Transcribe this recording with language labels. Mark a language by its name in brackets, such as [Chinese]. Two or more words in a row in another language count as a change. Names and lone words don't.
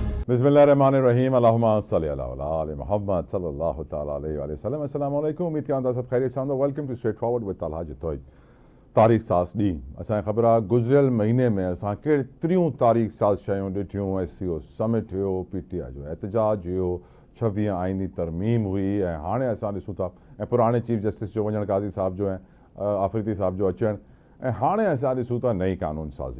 [Arabic] بسم الله الرحمن الرحيم اللهم صل على محمد صلى الله تعالى عليه وسلم. السلام عليكم. [Sindhi] उम्मीद कयां था सब खैरियत सां। [English] Welcome to Straight Forward with तलहा जतोई। [Sindhi] तारीख़ साज़ ॾींहुं असांखे ख़बर आहे गुज़िरियल महीने में असां केतिरियूं तारीख़ साज़ शयूं ॾिठियूं। SCO समिट हुयो, PTI जो एहतजाज हुयो, 26 आइनी तरमीम हुई ऐं हाणे असां ॾिसूं था ऐं पुराणे [English] Chief Justice [Sindhi] जो वञणु, काज़ी साहब जो ऐं आफ़रीदी साहब जो अचणु, ऐं हाणे असां ॾिसूं था नई कानून साज़ी।